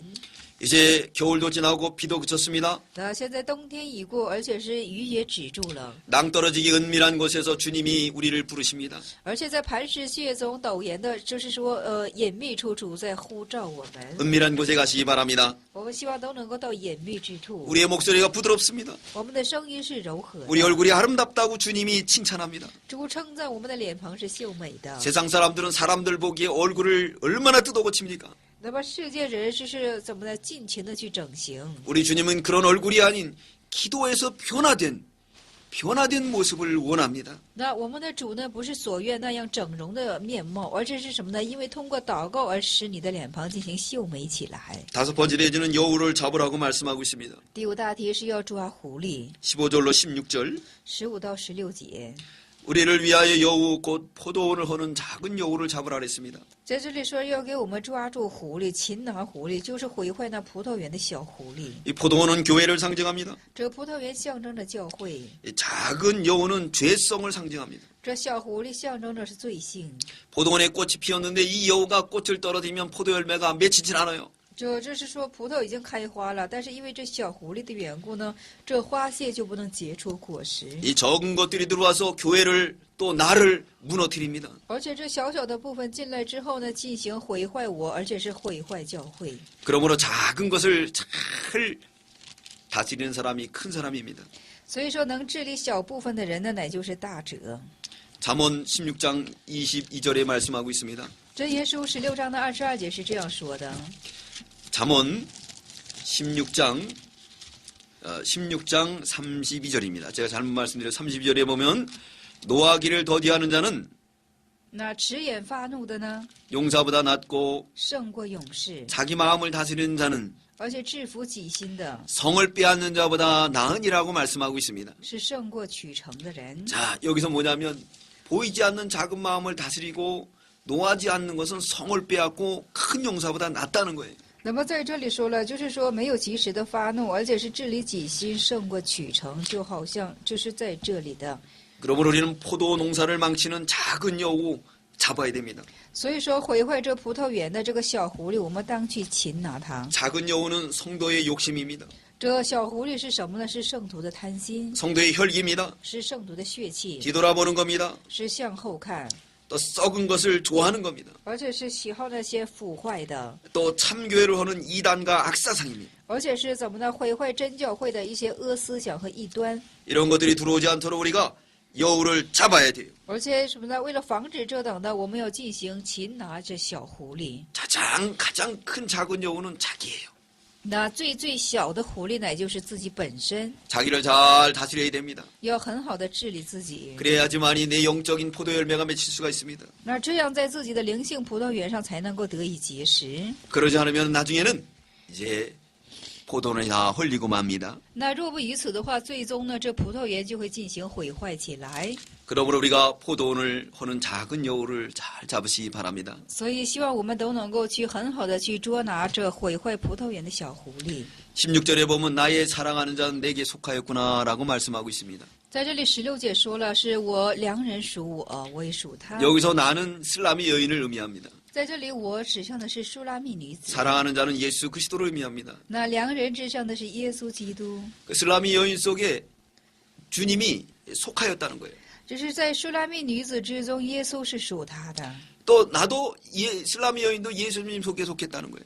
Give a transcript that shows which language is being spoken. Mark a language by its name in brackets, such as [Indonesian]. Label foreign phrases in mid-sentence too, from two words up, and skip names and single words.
[Korean] 이제 겨울도 지나고 비도 그쳤습니다. [Chinese] 那现在冬天已过，而且是雨也止住了， [Korean] 낭떠러지기 은밀한 곳에서 주님이 우리를 부르십니다. [Chinese] 而且在磐石穴宗陡岩的，就是说隐秘处，主在呼召我们。 [Korean] 은밀한 곳에 가시기 바랍니다. [Chinese] 我们希望都能够到隐秘之处。 [Korean] 우리의 목소리가 부드럽습니다. [Chinese] 我们的声音是柔和的， [Korean] 우리 얼굴이 아름답다고 주님이 칭찬합니다. [Chinese] 主称赞我们的脸庞是秀美的。 [Korean] 세상 사람들은 사람들 보기에 얼굴을 얼마나 뜯어고칩니까? [Chinese] 那么世界人士是怎么的尽情的去整形？ [Korean] 우리 주님은 그런 얼굴이 아닌 기도에서 변화된 모습을 원합니다. [Chinese] 那我们的主呢，不是所愿那样整容的面貌，而这是什么呢？因为通过祷告而使你的脸庞进行秀美起来。 [Korean] 다섯 번째 내지는 여우를 잡으라고 말씀하고 있습니다. [Chinese] 第五大题是要抓狐狸， [Korean] 15절로 16절 [Chinese] 15 到16节。 [Korean] 우리를 위하여 여우 곧 포도원을 허는 작은 여우를 잡으라 그랬습니다. [Chinese] 在这里说要给我们抓住狐狸，擒拿狐狸，就是毁坏那葡萄园的小狐狸。 [Korean] 이 포도원은 교회를 상징합니다. [Chinese] 这个葡萄园象征着教会， [Korean] 이 작은 여우는 죄성을 상징합니다. [Chinese] 这小狐狸象征着是罪性。 [Korean] 포도원에 꽃이 피었는데 이 여우가 꽃을 떨어뜨리면 포도 열매가 맺히질 않아요. [Chinese] 这是说葡萄已经开花了，但是因为这小狐狸的缘故呢，这花谢就不能结出果实。 [Korean] 이 적은 것들이 들어와서 교회를 또 나를 무너뜨립니다. [Chinese] 而且这小小的部分进来之后呢，进行毁坏我，而且是毁坏教会。 [Korean] 그러므로 작은 것을 잘 다스리는 사람이 큰 사람입니다. [Chinese] 所以说，能治理小部分的人呢，乃就是大者。 [Korean] 잠언 16장 22절에 말씀하고 있습니다. [Chinese] 箴言书16章的22节是这样说的。 [Korean] 잠언 16장 32절입니다. 제가 잘못 말씀드려 32절에 보면 노하기를 더디하는 자는 [Chinese] 那迟延发怒的呢， [Korean] 용사보다 낫고 [Chinese] 胜过勇士； [Korean] 자기 마음을 다스리는 자는 [Chinese] 而且制服己心的， [Korean] 성을 빼앗는 자보다 나으니라고 말씀하고 있습니다. [Chinese] 是胜过取成的人。 [Korean] 자, 여기서 뭐냐면 보이지 않는 작은 마음을 다스리고 노하지 않는 것은 성을 빼앗고 큰 용사보다 낫다는 거예요. [Chinese] 那么在这里说了，就是说没有及时的发怒，而且是治理己心，胜过取成，就好像就是在这里的。 [Korean] 그러므로 우리는 포도 농사를 망치는 작은 여우 잡아야 됩니다. [Chinese] 所以说，毁坏这葡萄园的这个小狐狸，我们当去擒拿它。 [Korean] 작은 여우는 성도의 욕심입니다. [Chinese] 这小狐狸是什么呢？是圣徒的贪心， [Korean] 성도의 혈기입니다. [Chinese] 是圣徒的血气， [Korean] 뒤돌아보는 겁니다. [Chinese] 是向后看， [Korean] 또 썩은 것을 좋아하는 겁니다. [Chinese] 而且是喜好那些腐坏的， [Korean] 또 참교회를 하는 이단과 악사상입니다. [Chinese] 而且是怎么呢？毁坏真教会的一些恶思想和异端， [Korean] 이런 것들이 들어오지 않도록 우리가 여우를 잡아야 돼요. [Chinese] 而且什么呢？为了防止这等的，我们要进行擒拿这小狐狸。 [Korean] 가장 큰 작은 여우는 자기예요. [Chinese] 那最小的狐狸乃就是自己本身， [Korean] 자기를 잘 다스려야 됩니다. [Chinese] 要很好的治理自己。 [Korean] 그래야지만이 내 영적인 포도 열매가 맺힐 수가 있습니다. [Chinese] 那这样在自己的灵性葡萄园上才能够得以结实。 [Korean] 그러지 않으면 나중에는 이제 포도는 다 헐리고 맙니다. [Chinese] 那若不以此的话，最终呢，这葡萄园就会进行毁坏起来。 [Korean] 그러므로 우리가 포도원을 하는 작은 여우를 잘 잡으시기 바랍니다. [Chinese] 所以希望我们都能够去很好的去捉拿这毁坏葡萄园的小狐狸。 [Korean] 16절에 보면 나의 사랑하는 자는 내게 속하였구나라고 말씀하고 있습니다. [Chinese] 在这里16节说了，是我良人属我，我也属他。 [Korean] 여기서 나는 슬라미 여인을 의미합니다. [Chinese] 在这里我指向的是舒拉密女子， [Korean] 사랑하는 자는 예수 그리스도를 의미합니다. [Chinese] 那良人指向的是耶稣基督。 [Korean] 그 슬라미 여인 속에 주님이 속하였다는 거예요. [Chinese] 只是在舒拉密女子之中，耶稣是属他的， [Korean] 또 나도 슬라미 여인도 예수님 속에 속했다는 거예요.